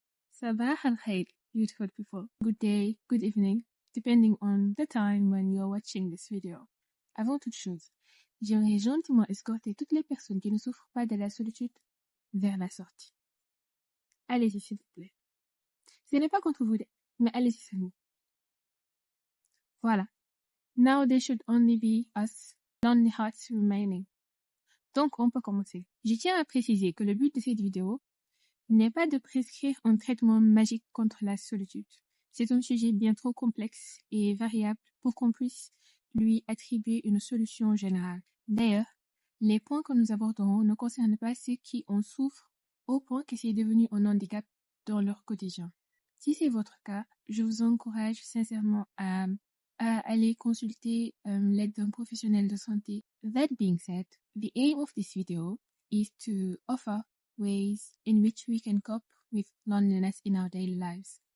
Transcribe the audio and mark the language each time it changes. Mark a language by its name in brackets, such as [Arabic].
[Arabic] Sabah al khair, [English] beautiful people. Good day, good evening, depending on the time when you're watching this video. [French] Avant toute chose, j'aimerais gentiment escorter toutes les personnes qui ne souffrent pas de la solitude vers la sortie. Allez-y, s'il vous plaît. Ce n'est pas contre vous, mais allez-y seulement. Voilà. [English] Now there should only be us, lonely hearts remaining. [French] Donc, on peut commencer. Je tiens à préciser que le but de cette vidéo n'est pas de prescrire un traitement magique contre la solitude. C'est un sujet bien trop complexe et variable pour qu'on puisse lui attribuer une solution générale. D'ailleurs, les points que nous aborderons ne concernent pas ceux qui en souffrent au point que c'est devenu un handicap dans leur quotidien. Si c'est votre cas, je vous encourage sincèrement à aller consulter l'aide d'un professionnel de santé. [English] That being said, the aim of this video is to offer ways in which we can cope with loneliness in our daily lives.